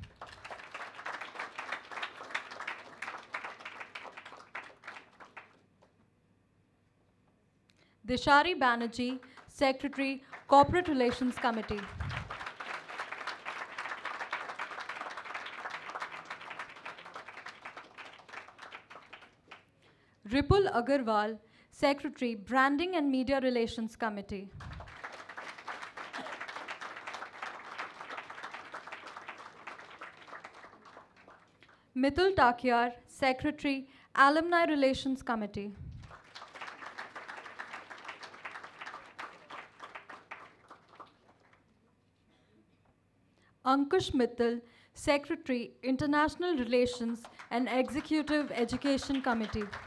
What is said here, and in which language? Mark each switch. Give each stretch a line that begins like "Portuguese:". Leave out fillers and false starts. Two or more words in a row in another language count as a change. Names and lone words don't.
English: Dishari Banerjee, Secretary, Corporate Relations Committee. Ripul Agarwal, Secretary, Branding and Media Relations Committee. Mitul Takyar, Secretary, Alumni Relations Committee. Ankush Mittal, Secretary, International Relations and Executive Education Committee.